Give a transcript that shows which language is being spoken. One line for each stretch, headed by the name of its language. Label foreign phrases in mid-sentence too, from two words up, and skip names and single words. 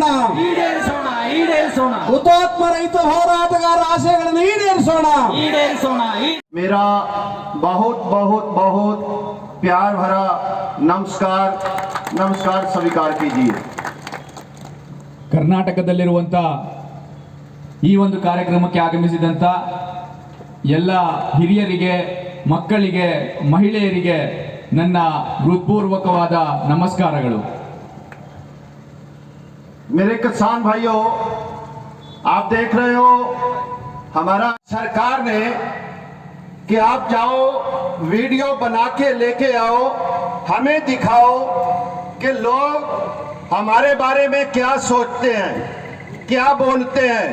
Kannada: ಈಡೇರಿಸೋಣ, ಈಡೇರಿಸೋಣ. ಹುತಾತ್ಮ ರೈತ ಹೋರಾಟಗಾರ ಆಶಯಗಳನ್ನು ಈಡೇರಿಸೋಣ, ಈಡೇರಿಸೋಣ.
Hindi: मेरा बहुत बहुत बहुत प्यार भरा नमस्कार नमस्कार स्वीकार कीजिए.
Kannada: ಕರ್ನಾಟಕದಲ್ಲಿರುವಂಥ ಈ ಒಂದು ಕಾರ್ಯಕ್ರಮಕ್ಕೆ ಆಗಮಿಸಿದಂಥ ಎಲ್ಲ ಹಿರಿಯರಿಗೆ, ಮಕ್ಕಳಿಗೆ, ಮಹಿಳೆಯರಿಗೆ ನನ್ನ ಹೃತ್ಪೂರ್ವಕವಾದ ನಮಸ್ಕಾರಗಳು.
Hindi: मेरे किसान भाइयों, आप देख रहे हो हमारा सरकार ने कि आप जाओ वीडियो बना के लेके आओ, हमें दिखाओ कि लोग हमारे बारे में क्या सोचते हैं, क्या बोलते हैं.